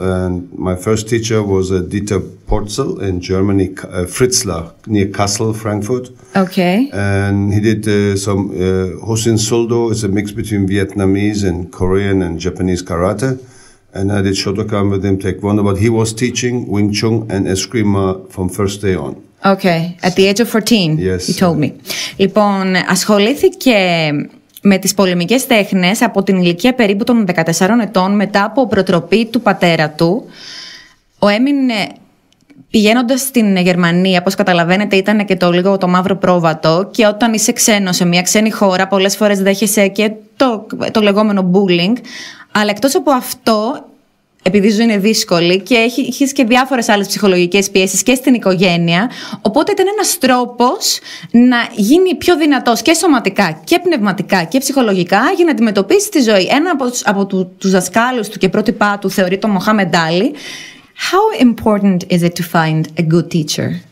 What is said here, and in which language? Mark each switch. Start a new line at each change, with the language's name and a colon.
English: And my first teacher was Dieter Porzel in Germany, Fritzlar, near Kassel, Frankfurt. Okay. And he did some Hosin Soldo. It's a mix between Vietnamese and Korean and Japanese karate. And I did Shotokan with him, Taekwondo. But he was teaching Wing Chun and Eskrima from first day on. Okay. At the age of 14, yes, he told me.
Greek: Λοιπόν, ασχολήθηκε με τις πολεμικές τέχνες από την ηλικία περίπου των 14 ετών, μετά από προτροπή του πατέρα του. Ο Έμιν Πηγαίνοντας στην Γερμανία, όπως καταλαβαίνετε, ήταν και το μαύρο πρόβατο, και όταν είσαι ξένος σε μια ξένη χώρα, πολλές φορές δέχεσαι και το λεγόμενο bullying. Αλλά εκτός από αυτό, επειδή η ζωή είναι δύσκολη και έχεις και διάφορες άλλες ψυχολογικές πιέσεις και στην οικογένεια, οπότε ήταν ένας τρόπος να γίνει πιο δυνατός και σωματικά και πνευματικά και ψυχολογικά για να αντιμετωπίσει τη ζωή. Ένα από τους δασκάλους του και πρότυπά του θεωρεί το Μοχάμεντ Άλι.
English: How important is it to find a good teacher?